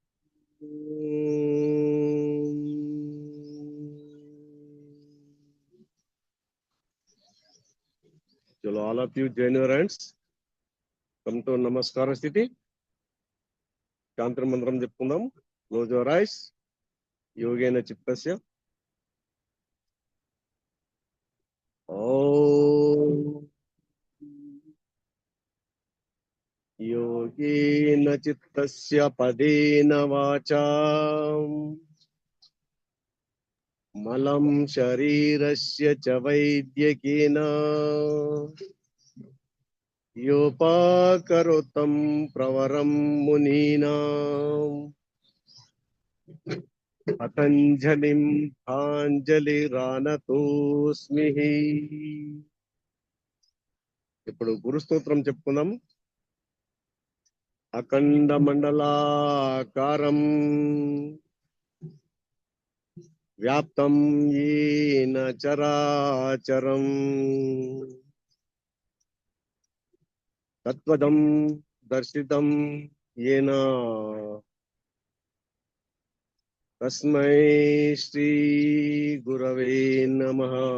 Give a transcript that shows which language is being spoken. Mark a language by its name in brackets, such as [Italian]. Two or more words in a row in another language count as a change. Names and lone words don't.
[English] Chalo, all of you join your hands. Come to [Sanskrit] नमस्कार स्थिति. [Telugu] చంత్ర మంత్రం జెపుందాం. Close your eyes. [Sanskrit] योगेन चित्तस्य. Om. योगेन चित्तस्य पदेन वाचा मलं शरीरस्य च वैद्यकेन योपाकरोतं प्रवरं मुनीनां पतञ्जलिं आञ्जलिरानतोऽस्मि. [Telugu] ఇప్పుడు గురు స్తోత్రం చెప్పుకుందాం. [Sanskrit] అఖండ మండలాకారం వ్యాప్తం ఏన చరాచరం తత్వదం దర్శితం ఏన తస్మై శ్రీ గురవే నమః.